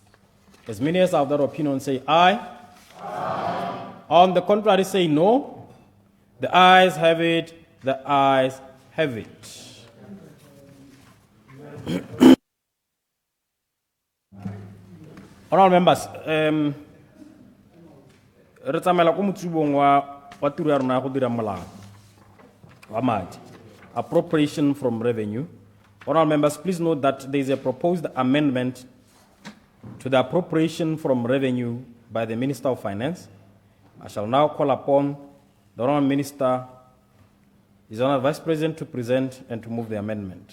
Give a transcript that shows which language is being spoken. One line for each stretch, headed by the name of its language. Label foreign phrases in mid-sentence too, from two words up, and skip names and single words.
English: As many as have that opinion say aye. Aye. On the contrary say no. The ayes have it. The ayes have it. Honorable members,
Tswana: re tsamela go motsibong wa tiro ya rona ya go dira molao wa madi,
English: appropriation from revenue. Honorable members, please note that there is a proposed amendment to the appropriation from revenue by the Minister of Finance. I shall now call upon the Honorable Minister, His Honour Vice President, to present and to move the amendment.